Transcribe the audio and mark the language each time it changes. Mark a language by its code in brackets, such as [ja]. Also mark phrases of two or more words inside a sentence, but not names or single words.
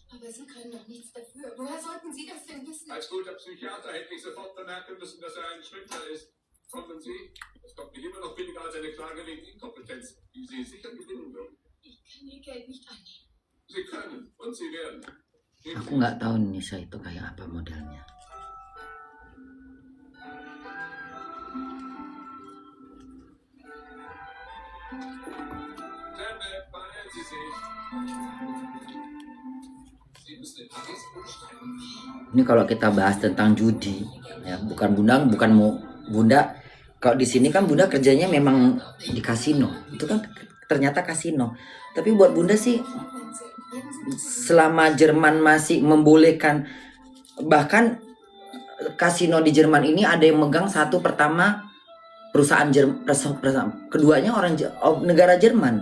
[de] Aber Sie können doch nichts dafür. Woher sollten Sie das denn wissen? Als guter Psychiater hätte ich sofort bemerken müssen, dass er ein Schwindler ist. Kommen Sie? Es kommt mir immer noch billiger als eine Klage wegen Inkompetenz, die Sie sicher gewinnen würden. Ich kann Ihr Geld nicht annehmen. Sie können und Sie werden. [id] Aku nggak tahu Nisa itu kayak apa modelnya. [de] Janet, beeilen Sie sich. Sie müssen in Paris umsteigen. [id] Ini kalau kita bahas tentang judi, ya bukan Bunda. Kalau di sini kan Bunda kerjanya memang di kasino, itu kan ternyata kasino. Tapi buat Bunda sih, selama Jerman masih membolehkan, bahkan kasino di Jerman ini ada yang megang satu pertama perusahaan keduanya negara Jerman.